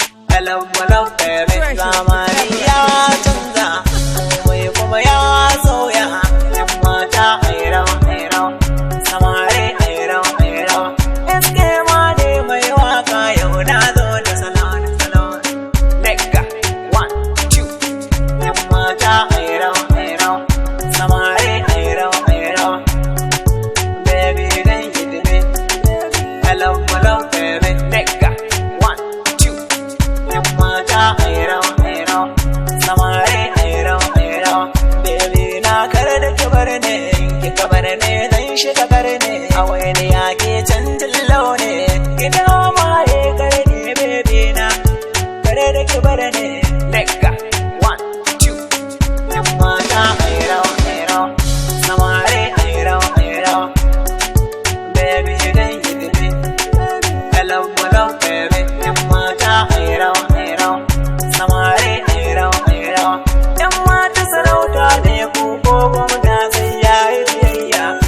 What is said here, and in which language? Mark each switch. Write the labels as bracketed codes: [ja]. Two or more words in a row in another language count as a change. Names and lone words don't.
[en] Hello, hello, baby. [ha] Zamani ya canza. Komai kuma ya sauya. Yan mata, ai rawa, ai rawa. Samari, ai rawa, ai rawa. S K ma ne mai waka, yau na zo da salo, da salo. Lega, [en] one, two. [ha] Yan mata, ai rawa, ai rawa. Samari, ai rawa, ai rawa. Baby, dan yi dube. [en] Hello, hello, baby. [ha] Lega, [en] one, two. [ha] Yan mata, ai rawa, ai rawa. Samari, ai rawa, ai rawa. Baby, na kar da ki bar ni, in ki ka bar ni, zan shiga kar ni. A wani yaƙi canjin launi, ki dawo ma ya kar ni, baby na. Kar da ki bar ni. Lega, [en] one, two. [ha] Yan mata, ai rawa, ai rawa. Samari, ai rawa, ai rawa. Baby, dan yi dube. [en] Hello, hello, baby. [ha] Yan mata, ai rawa, ai rawa. Samari, ai rawa, ai rawa. Yan mata sarauta ne ku ko gwamna sai ya yi biyayya.